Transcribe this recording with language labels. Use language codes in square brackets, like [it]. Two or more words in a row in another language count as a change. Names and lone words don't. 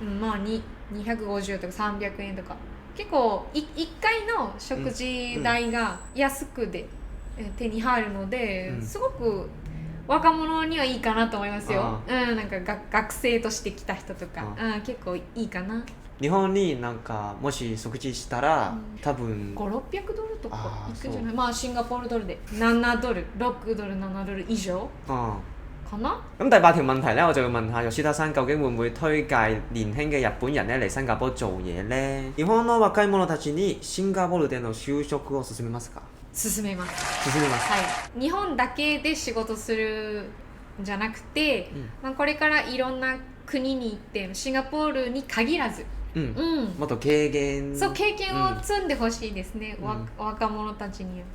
[ja] 250 とか300円とか、結構1回の食事代が安くで手に入るので、すごく若者にはいいかなと思いますよ。なんか学生として来た人とか、結構いいかな。日本になんかもし食事したら、多分 500-600ドルとかいくんじゃない？シンガポールドルで7ドル6ドル7ドル以上かな。 [yue] 咁第8條問題呢，我就會問下吉田さん究竟會唔會推介年輕嘅日本人呢嚟新加坡做嘢呢？ [ja] 日本の若い者たちにシンガポールでの就職を勧めますか？勧めます。日本だけで仕事するんじゃなくて、これからいろんな国に行ってシンガポールに限らず、もっと経験を積んでほしいですね、若者たちには。